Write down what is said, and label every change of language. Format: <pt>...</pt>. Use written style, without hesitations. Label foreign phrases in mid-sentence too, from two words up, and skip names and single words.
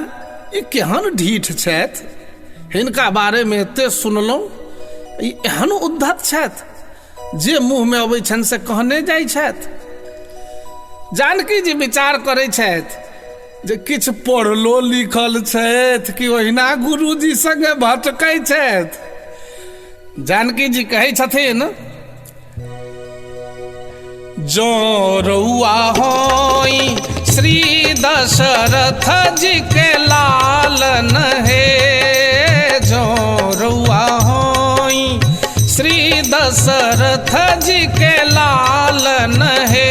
<mai>ई केहन ढीठ छथि, हिनका बारे में एते सुनलहुँ, ई एहन उद्धत छथि जे मुँह में अबै छनि से कहने जाइ छथि। जानकी जी विचार करै छथि जे किछु पढ़लो लिखल छथि कि ओहिना गुरुजी संगे भटकै छथि। जानकी जी कहै छथिन</mai> <bho>जो रउआ होई श्री दशरथ जी के लालन है, जो रउआ होई श्री दशरथ जी के लालन है।</bho>